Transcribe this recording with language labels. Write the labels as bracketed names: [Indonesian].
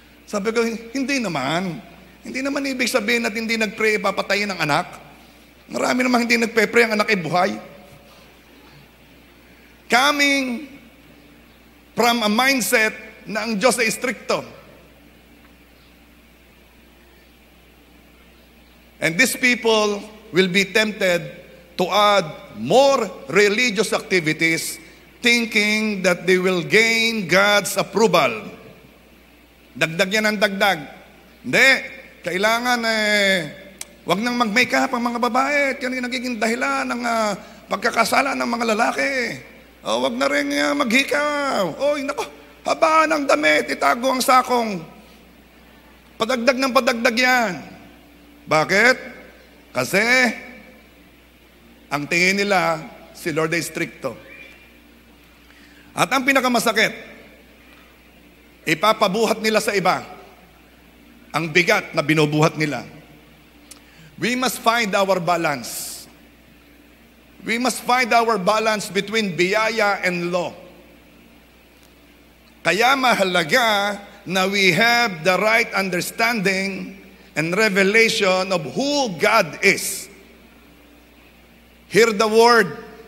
[Filipino] Sabi ko, hindi naman. Hindi naman ibig sabihin at hindi nag-pray, papatayin ang anak. Marami naman hindi nagpe-pray, ang anak ay buhay. [English] Coming from a mindset [Filipino] na ang Diyos ay stricto. [English] And these people will be tempted to add more religious activities thinking that they will gain God's approval. [Filipino] Dagdag yan ang dagdag. Hindi. Kailangan wag nang mag-makeup ang mga babae. Yan yung nagiging dahilan ng pagkakasala ng mga lalaki. Wag na rin maghikaw. Oy, nako, habaan ang damit, itago ang sakong. Padagdag ng padagdag yan. Bakit? Kasi ang tingin nila, si Lord ay stricto. At ang pinakamasakit, ipapabuhat nila sa iba ang bigat na binubuhat nila. [English] We must find our balance. We must find our balance between biyaya and law. [Filipino] Kaya mahalaga na [English] we have the right understanding and revelation of who God is. Hear the Word.